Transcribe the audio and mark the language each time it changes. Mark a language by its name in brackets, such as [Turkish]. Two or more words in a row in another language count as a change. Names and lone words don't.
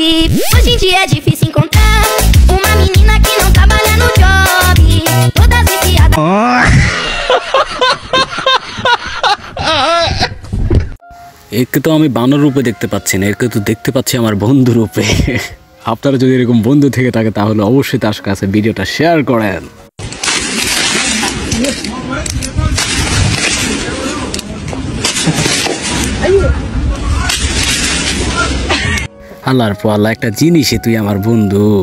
[Portuguese] Hoje em dia é difícil encontrar uma menina que não trabalha no job. Todas viciadas. [Bangla] একে তো আমি বানর রূপে দেখতে পাচ্ছি না, একে তো দেখতে পাচ্ছি আমার বন্ধু রূপে। আপনারা যদি এরকম বন্ধু থেকে থাকে তাহলে অবশ্যই তার কাছে ভিডিওটা শেয়ার করেন। আল্লাহর পাল্লা একটা জিনিসই তুই আমার বন্ধু।